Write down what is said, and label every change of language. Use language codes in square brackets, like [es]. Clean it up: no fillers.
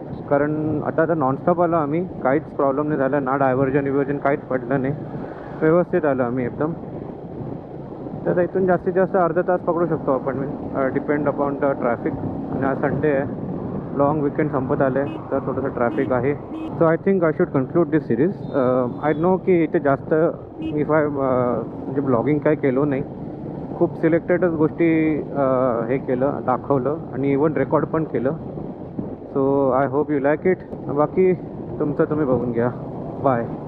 [mr] कारण आता नॉनस्टॉप आलो आम्ही, काहीच प्रॉब्लेम नाही झाला, ना डायव्हर्जन काहीच पडलं नाही, व्यवस्थित आलो आम्ही एकदम. तर इथून जास्तीत जास्त अर्धा तास पकडू शकतो आपण, [en] Depend upon the traffic. [mr] आणि आज संडे आहे, लॉंग विकेंड संपत आले तर थोडंसं ट्रॅफिक आहे. [en] So I think I should conclude this series. I know [mr] की इथे जास्त म्हणजे ब्लॉगिंग काय केलं नाही, खूप सिलेक्टेडच गोष्टी हे केलं, दाखवलं आणि इवन रेकॉर्ड पण केलं. [en] So I hope you like it. [mr] बाकी तुमचं तुम्ही बघून घ्या. [en] Bye.